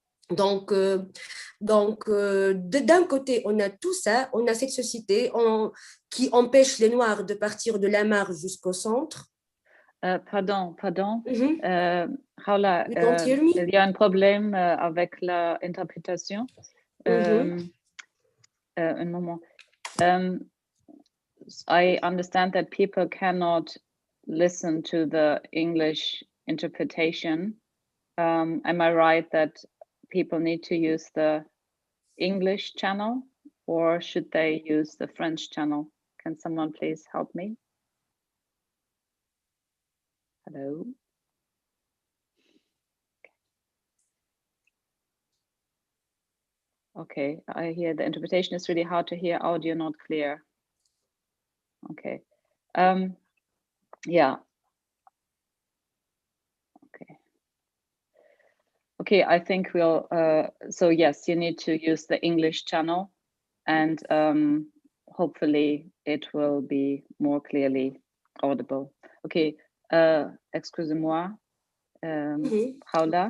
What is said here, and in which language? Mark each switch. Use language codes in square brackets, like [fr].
[fr] Donc d'un côté, on a tout ça, on a cette société qui empêche les Noirs de partir de la marge jusqu'au centre. Pardon. Mm-hmm. Khawla, il y a un problème avec l'interprétation. Mm-hmm. Un moment. [en] I understand that people cannot listen to the English interpretation. Am I right that people need to use the English channel, or should they use the French channel? Can someone please help me? Hello. Okay, I hear the interpretation is really hard to hear. Audio not clear. Okay. Yeah. Okay. Okay, I think we'll, so yes, you need to use the English channel, and hopefully it will be more clearly audible. [fr] Okay, excusez-moi, Khawla.